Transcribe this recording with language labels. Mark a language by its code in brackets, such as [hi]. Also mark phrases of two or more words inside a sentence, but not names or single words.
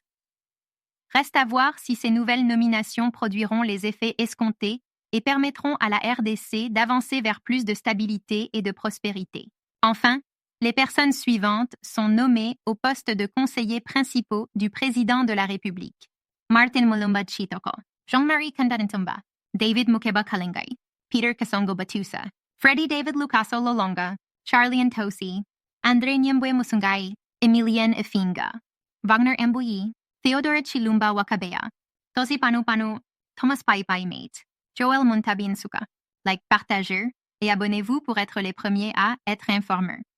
[fr] Reste à voir si ces nouvelles nominations produiront les effets escomptés et permettront à la RDC d'avancer vers plus de stabilité et de prospérité. Enfin, les personnes suivantes sont nommées au poste de conseillers principaux du président de la République. Martin Mulumba Tshitoko, Jean-Marie Kandanintumba, David Mukeba Kalingay, Peter Kasongo Batusa, Freddie David Lucaso Lolonga, Charlie Ntosi, Andre Nyembwe Musungai, Emilienne Ifinga, Wagner Mbouyi, Theodore Chilumba Wakabea, Tosi Panu, Thomas Pai Mate, Joel Muntabi Nsuka. Like, partagez et abonnez-vous pour être les premiers à être informés.